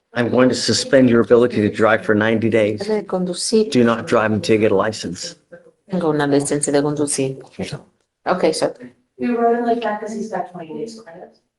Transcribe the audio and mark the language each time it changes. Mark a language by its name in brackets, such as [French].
[English] I'm going to suspend your ability to drive for 90 days. [Spanish] de conducir. [English] Do not drive until you get a license. [Spanish] Tengo una licencia de conducir. [English] Okay, sir. We wrote it like that because he's got 20 days credit.